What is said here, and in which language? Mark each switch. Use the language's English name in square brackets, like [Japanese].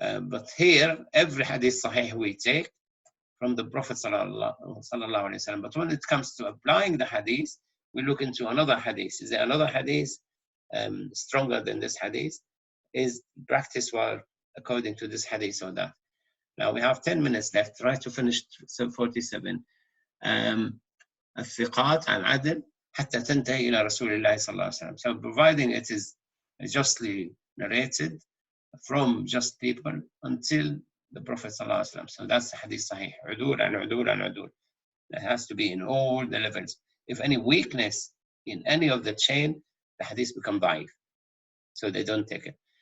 [English] But here, every hadith sahih we take from the Prophet sallallahu alaihi wasallam. But when it comes to applying the hadith, we look into another hadith. Is there another hadith stronger than this hadith? is practice well according to this hadith or that. Now we have 10 minutes left. Try to finish 47. [Arabic] الثقات عن عدل حتى تنتهي إلى رسول الله صلى الله عليه وسلم. [English] So providing it is justly narrated from just people until the Prophet [Arabic] صلى الله عليه وسلم. [English] So that's the hadith sahih. [Arabic] عدول عن عدول عن عدول. [English] That has to be in all the levels. If any weakness in any of the chain, the hadith become ضعيف. So they don't take it.